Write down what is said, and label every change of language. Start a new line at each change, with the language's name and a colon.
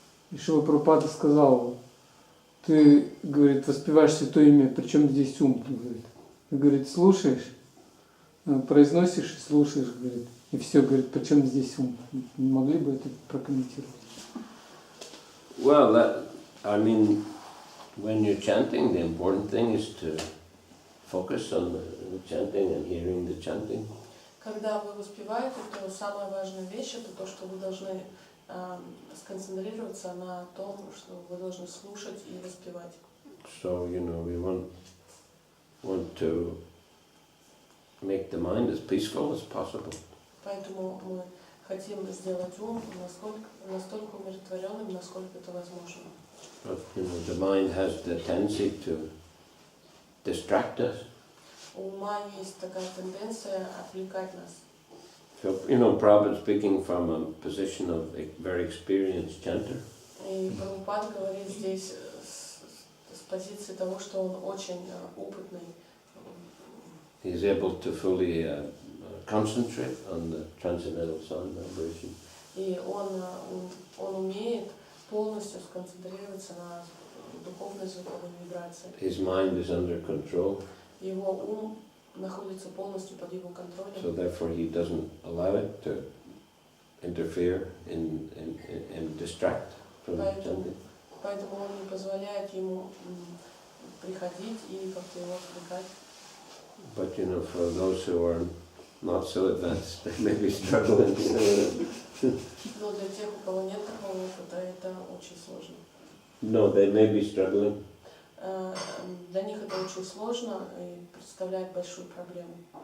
Russian: И Шрила Прабхупада сказал: ты, говорит, воспеваешь святое имя, причем здесь ум? Говорит, слушаешь, произносишь и слушаешь, говорит, и все, говорит, причем здесь ум? Не могли бы это прокомментировать?
English: Well, when you're chanting, the important thing is to focus on the chanting and hearing the chanting.
Russian: Когда вы воспеваете, то самая важная вещь это то, что вы должны сконцентрироваться на том, что вы должны слушать и воспевать.
English: So, we want to make the mind as peaceful as possible.
Russian: Поэтому мы хотим сделать ум настолько умиротворенным, насколько это возможно.
English: But, the mind has the tendency to distract us.
Russian: У ума есть такая тенденция отвлекать нас.
English: So, Prabhupada speaking from a position of a very experienced chanter.
Russian: И Прабхупад говорит здесь с позиции того, что он очень опытный.
English: He's able to fully concentrate on the transcendental sound vibration.
Russian: И он умеет полностью сконцентрироваться на духовной звуковой вибрации.
English: His mind is under control.
Russian: Его ум находится полностью под его контролем.
English: So therefore he doesn't allow it to interfere and distract from chanting.
Russian: Поэтому он не позволяет ему приходить и как-то его отвлекать.
English: But you know, for those who are not so advanced, they may be struggling.
Russian: Но для тех, у кого нет такого опыта, это очень сложно.
English: No, they may be struggling.
Russian: Для них это очень сложно и представляет большую проблему.